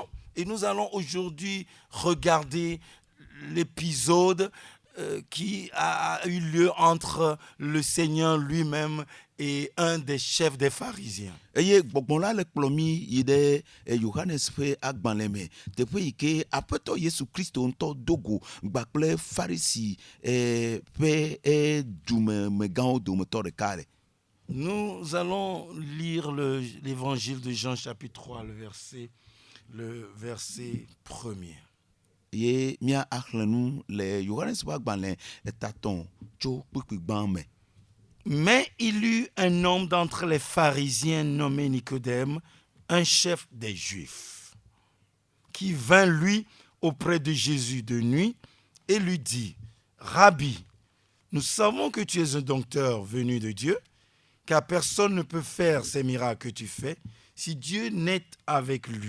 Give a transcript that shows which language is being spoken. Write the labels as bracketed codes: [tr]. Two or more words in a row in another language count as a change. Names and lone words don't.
[fr] Et nous allons aujourd'hui regarder l'épisode qui a eu lieu entre le Seigneur lui-même et un des chefs des pharisiens. [ee] Eye gbɔgbɔ la le kplɔ mi yi ɖe Yohanes ƒe agbalẽ me teƒe yi ke aƒetɔ Yesu Kristo ŋutɔ dogo gba kple Farisi ƒe dumemegãwo dometɔ ɖeka ɖe. [fr] Nous allons lire l'évangile de Jean chapitre 3, le verset 1er. [ee] Ye mía axlẽ nu le Yohanes ƒe agbalẽ etatɔ̃ tso kpikpigbã me. [fr] Mais il eut un homme d'entre les pharisiens nommé Nicodème, un chef des Juifs, qui vint lui auprès de Jésus de nuit et lui dit, « Rabbi, nous savons que tu es un docteur venu de Dieu, car personne ne peut faire ces miracles que tu fais si Dieu n'est avec lui.